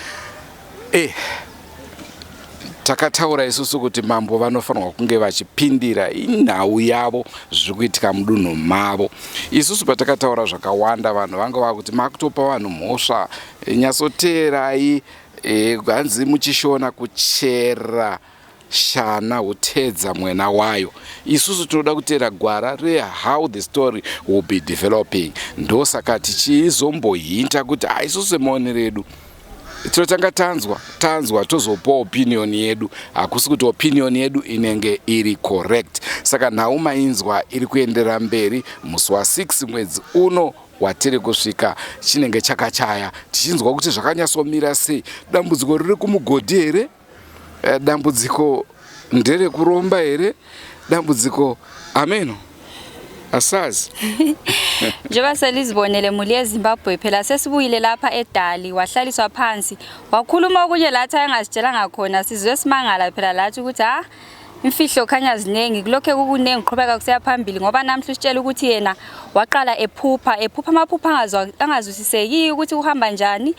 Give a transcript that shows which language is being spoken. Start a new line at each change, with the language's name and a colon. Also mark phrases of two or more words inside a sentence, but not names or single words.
Shona: Takataura isusu kuti mambo vanofanirwa kunge vachipindira nhau yavo zviri kuitika mudunhu mavo. Isusu patakataura zvakawanda vanhu vanga vakuti makutopa vanhu mhosva nyatsoteerai hanzi muchishona kuchera shana hutedza mwena wayo. Isusu tinoda kuteera gwara
English: how the story will be developing.
Shona: Ndosaka tichizombohinta kuti isusu semaonero edu tinotanga tanzwa tozopa opinion yedu, hakusi kuti opinion yedu inenge iri correct. Saka nhau mainzwa iri kuenderera mberi musi wa6 mwedzi uno watiri kusvika chinenge chakachaya tichinzwa kuti zvakanyatsomira sei. Dambudziko riri Kumugodhi here? Dambudziko ndere kuromba here? Dambudziko ameno asazi.
North Ndebele: Njengoba selizibonele muli yeZimbabwe phela sesibuyile lapha eDali wahlaliswa phansi wakhuluma okunye lathi ayengazitshelanga khona sizwe simangala phela lathi ukuthi imfihlo khanya zinengi kulokho kukunengi qhubeka kusiya phambili ngoba namhla usitshela ukuthi yena waqala ephupha amaphupha angazwisiseki ukuthi uhamba njani.